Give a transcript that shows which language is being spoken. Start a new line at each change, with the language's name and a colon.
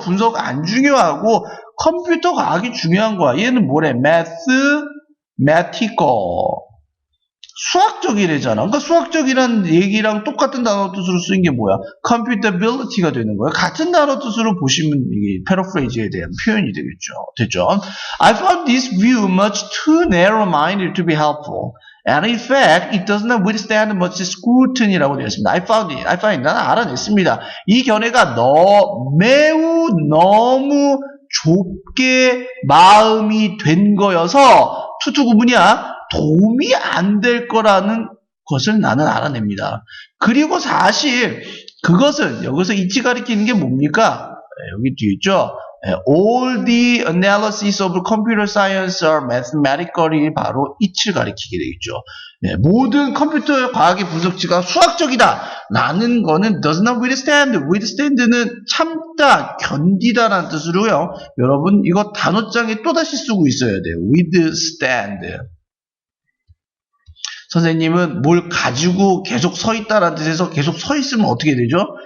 Korean: 분석 안 중요하고 컴퓨터 과학이 중요한 거야. 얘는 뭐래? mathematical. 수학적이래잖아. 그러니까 수학적이라는 얘기랑 똑같은 단어 뜻으로 쓰인 게 뭐야? computability가 되는 거야. 같은 단어 뜻으로 보시면 이게 패러프레이즈에 대한 표현이 되겠죠. 됐죠?
English: I found this view much too narrow-minded to be helpful. And in fact, it does not withstand much scrutiny라고
Korean: 되어 있습니다.
English: I found
Korean: 나는 알아냈습니다. 이 견해가 매우 너무 좁게 마음이 된 거여서 투투구문이야 도움이 안 될 거라는 것을 나는 알아냅니다. 그리고 사실 그것은 여기서 이치 가리키는 게 뭡니까? 여기 뒤에 있죠.
English: All the analysis of computer science are mathematically
Korean: 바로 이치를 가리키게 되겠죠. 모든 컴퓨터 과학의 분석치가 수학적이다 라는 거는
English: does not withstand.
Korean: withstand는 참다, 견디다라는 뜻으로요. 여러분 이거 단어장에 또다시 쓰고 있어야 돼요.
English: withstand.
Korean: 선생님은 뭘 가지고 계속 서 있다라는 뜻에서 계속 서 있으면 어떻게 되죠?